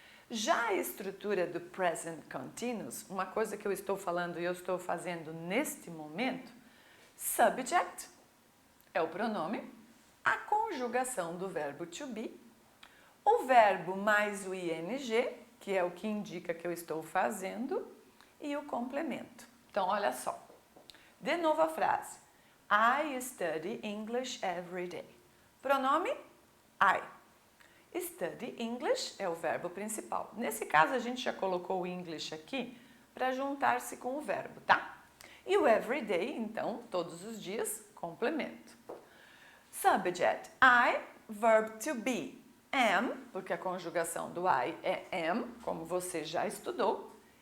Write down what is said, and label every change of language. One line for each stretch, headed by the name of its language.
Portuguese: Já a estrutura do present continuous, uma coisa que eu estou falando e eu estou fazendo neste momento, subject é o pronome, a conjugação do verbo to be, o verbo mais o ing, que é o que indica que eu estou fazendo, e o complemento. Então, olha só. De novo a frase.
English: I study English every day.
Portuguese: Pronome I. Study English é o verbo principal. Nesse caso, a gente já colocou o English aqui para juntar-se com o verbo, tá? E o every day, então, todos os dias, complemento.
English: Subject I, verb to be.
Portuguese: Am, porque a conjugação do I é am, como você já estudou.